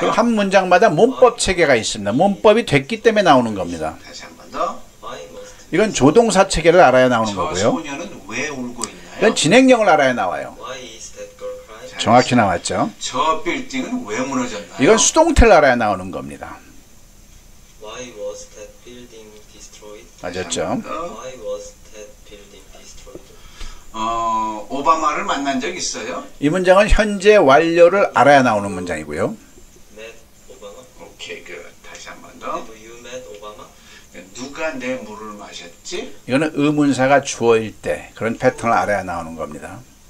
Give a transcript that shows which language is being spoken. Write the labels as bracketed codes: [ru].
[ko] 그럼 한 문장마다 문법 체계가 있습니다. 문법이 됐기 때문에 나오는 겁니다. 다시 한 번 더. [en] Why must [ko] 이건 조동사 체계를 알아야 나오는 저 거고요. 소녀는 왜 울고 있나요? 이건 진행형을 알아야 나와요. [en] Why is that girl crying? [ko] 정확히 나왔죠. 저 빌딩은 왜 무너졌나요? 이건 수동태를 알아야 나오는 겁니다. [en] Why was that building destroyed? [ko] 맞았죠. [en] Why was that building destroyed? [ko] 오바마를 만난 적 있어요? 이 문장은 현재 완료를 알아야 나오는 문장이고요. [en] Met Obama? [ko] 오케이, 다시 한 번 더. [en] Did you met Obama? [ko] 누가 내 물을 마셨지? 이거는 의문사가 주어일 때 그런 패턴을 알아야 나오는 겁니다.